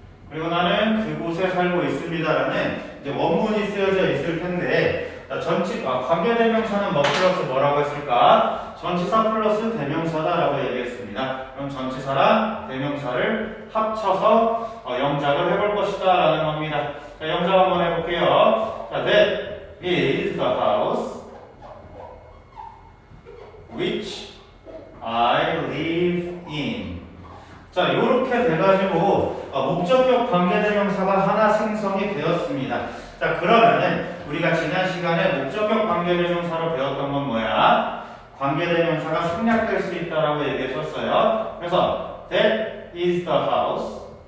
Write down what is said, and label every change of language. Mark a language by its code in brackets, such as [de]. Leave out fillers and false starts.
[ko] 그리고 나는 그곳에 살고 있습니다라는 이제 원문이 쓰여져 있을 텐데 관계대명사는 뭐 플러스 뭐라고 했을까? 전치사 플러스 대명사다라고 얘기했습니다. 그럼 전치사랑 대명사를 합쳐서 영작을 해볼 것이다 라는 겁니다. 자, 영작 한번 해볼게요. [en] 자, that is the house which I live in. [ko] 자, 요렇게 돼가지고 목적격 관계대명사가 하나 생성이 되었습니다. 자, 그러면은 우리가 지난 시간에 목적격 관계대명사로 배웠던 건 뭐야? 관계대명사가 생략될 수 있다라고 얘기했었어요. 그래서 [en] that is the house